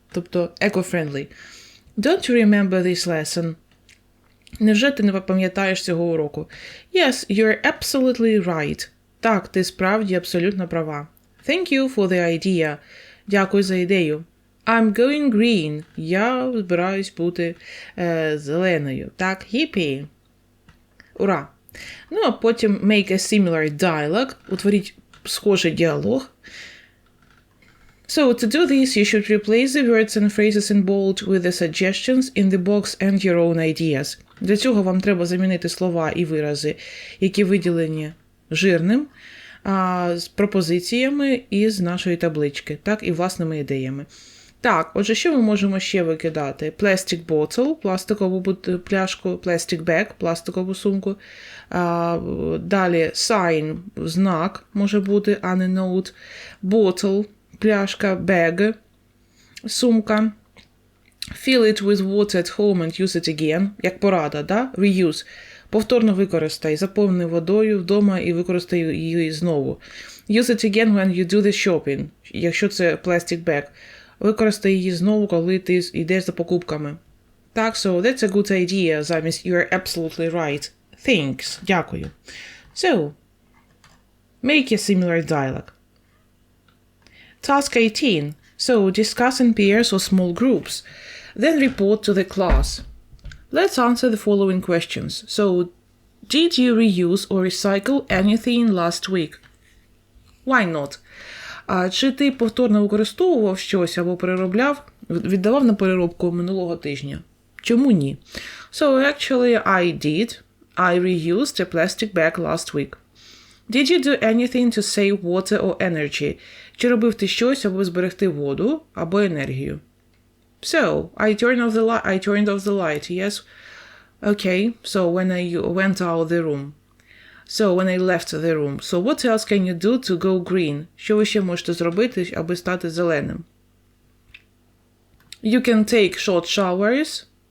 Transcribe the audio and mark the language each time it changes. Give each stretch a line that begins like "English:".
Ukrainian: Тобто
English: eco-friendly. Don't you remember this lesson?
Ukrainian: Невже ти не пам'ятаєш цього уроку?
English: Yes, you're absolutely right.
Ukrainian: Так, ти справді абсолютно права.
English: Thank you for the idea.
Ukrainian: Дякую за ідею.
English: I'm going green.
Ukrainian: Я збираюсь бути зеленою. Так, hippie. Ура! Ну, а потім
English: make a similar dialogue.
Ukrainian: Утворіть схожий діалог.
English: So, to do this, you should replace the words and phrases in bold with the suggestions in the box and your own ideas.
Ukrainian: Для цього вам треба замінити слова і вирази, які виділені жирним, з пропозиціями із нашої таблички, так, і власними ідеями. Так, отже, що ми можемо ще викидати?
English: Plastic bottle,
Ukrainian: пластикову пляшку,
English: plastic bag,
Ukrainian: пластикову сумку. Далі sign, знак, може бути, а не note.
English: Bottle, пляшка, bag, сумка. Fill it with water at home and use it again.
Ukrainian: Як порада, да? Reuse. Повторно використай. Заповни водою вдома і використай її знову.
English: Use it again when you do the shopping.
Ukrainian: Якщо це
English: plastic bag.
Ukrainian: Використай її знову, коли ти йдеш за покупками.
English: Так, so that's a good idea. Замість you're absolutely right. Thanks.
Ukrainian: Дякую.
English: So, make a similar dialogue. Task 18. So, discuss in pairs or small groups. Then report to the class. Let's answer the following questions. So, did you reuse or recycle anything last week? Why not?
Ukrainian: Чи ти повторно використовував щось або віддавав на переробку минулого тижня? Чому ні?
English: So, actually, I did. I reused a plastic bag last week. Did you do anything to save water or energy?
Ukrainian: Чи робив ти щось, аби зберегти воду або енергію?
English: So, I turned off the light, yes. Okay, so when I went out of the room. So, when I left the room. So, what else can you do to go green?
Ukrainian: Що ви ще можете зробити, аби стати зеленим?
English: You can take short showers.